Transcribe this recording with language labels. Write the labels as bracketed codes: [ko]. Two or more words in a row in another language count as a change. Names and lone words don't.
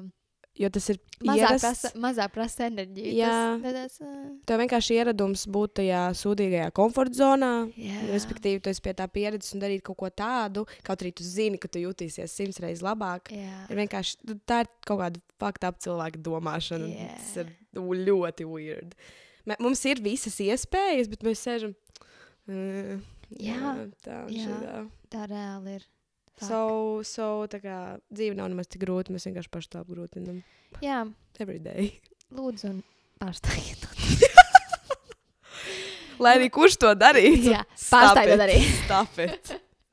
[lv] Jo tas ir ierasts. Mazāk prasa enerģiju. Jā. Tev vienkārši ieradums būt tajā sūdīgajā komforta zonā. Jā. Respektīvi, tu esi pie tā pieredzes un darīt kaut ko tādu, kaut arī tu zini, ka tu jutīsies 100 reizes labāk. Jā. Ir vienkārši, tā ir kaut kāda [en] fucked up [lv] cilvēka domāšana. Jā. Tas ir ļoti weird. Mums ir visas iespējas, bet mēs sēžam... Jā. Tā. Tā reāli ir. So, tā kā dzīve nav nemaz tik grūta, mēs vienkārši paši tā apgrūtinam. Jā. [en] Every day. [lv] Lūdzu, un pārstājiet to. Lai arī kurš to darītu. Jā, pārstājiet to darīt. [en] Stop it.